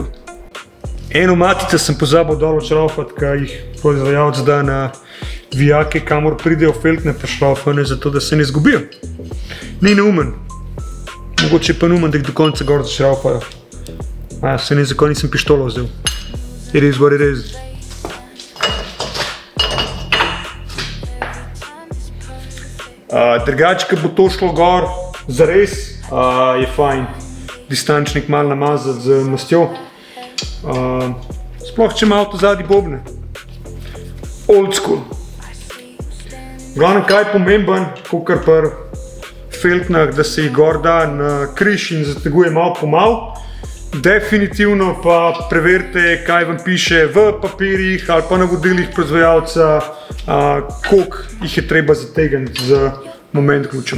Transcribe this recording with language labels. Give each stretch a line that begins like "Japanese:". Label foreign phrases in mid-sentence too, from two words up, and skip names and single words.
Slovenian: Eno matico sem pozabil dol odšraufati, ki jih proizvajalec da na vijake, kamor pridejo feltne prešraufane, zato da se ne zgubijo. Ni neumen. Mogoče pa neumen, da jih do konca gor zašraufajo. Se ne, zakaj nisem pištolo vzel.
English: It is what it is.
Slovenian: Drugače, ko bo to šlo gor zares, je fajn distančnik malo namazati z mastjo. Sploh, če ima avto zadnji bobne.
English: Old school.
Slovenian: Glavno, kaj je pomemben, kakor pri feltnah, da se jih gor da na križ in zateguje malo po malo. Definitivno pa preverite, kaj vam piše v papirjih ali pa navodilih proizvajalca, koliko jih je treba zategniti z moment ključem.